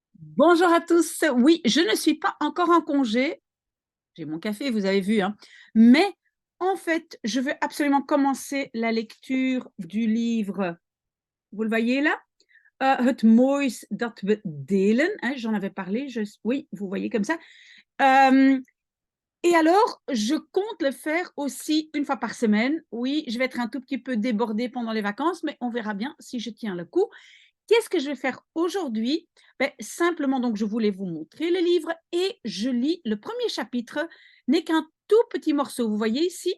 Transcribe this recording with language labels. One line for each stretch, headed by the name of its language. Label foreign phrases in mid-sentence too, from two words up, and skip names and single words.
French: Bonjour à tous. Oui, je ne suis pas encore en congé. J'ai mon café, vous avez vu, hein. Mais en fait, je veux absolument commencer la lecture du livre. Vous le voyez là? Het moois dat we delen, hein, j'en avais parlé. Oui, vous voyez comme ça. Euh, et alors, je compte le faire aussi une fois par semaine. Oui, je vais être un tout petit peu débordée pendant les vacances, mais on verra bien si je tiens le coup. Qu'est-ce que je vais faire aujourd'hui? Simplement, donc, je voulais vous montrer le livre et je lis le premier chapitre, n'est qu'un tout petit morceau, vous voyez ici.